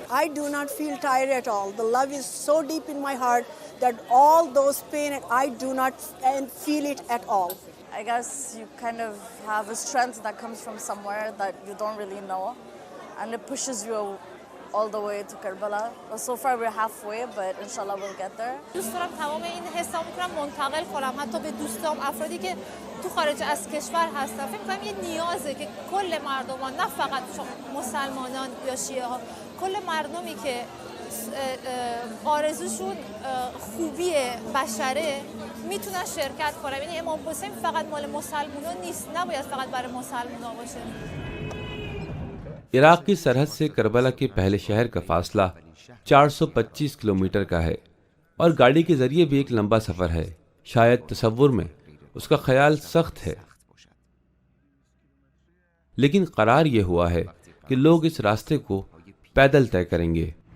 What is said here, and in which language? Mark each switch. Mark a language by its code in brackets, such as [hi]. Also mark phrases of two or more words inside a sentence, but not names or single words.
[en] I do not feel tired at all. The love is so deep in my heart that all those pain, I do not feel it at all. I guess you kind of have a strength that comes from somewhere that you don't really know, and it pushes you all the way to Karbala. Well, so far we're halfway, but inshallah we'll get there. [fa] دوست دارم تمام این حسام کنم منتقل کنم حتی به دوستام افرادی که تو خارج از کشور هستن. فکر کنم یه نیازه که کل مردمان، نه فقط مسلمانان یا شیعه ها، کل مردمی که آرزوشون خوبی بشره میتونن شرکت کنن. یعنی امام حسین فقط مال مسلمانان نیست، نباید فقط برای مسلمانان باشه. [hi] इराक की सरहद से करबला के पहले शहर का फासला 425 किलोमीटर का है और गाड़ी के जरिए भी एक लंबा सफर है। शायद तसव्वुर में उसका ख्याल सख्त है, लेकिन करार यह हुआ है कि लोग इस रास्ते को पैदल तय करेंगे।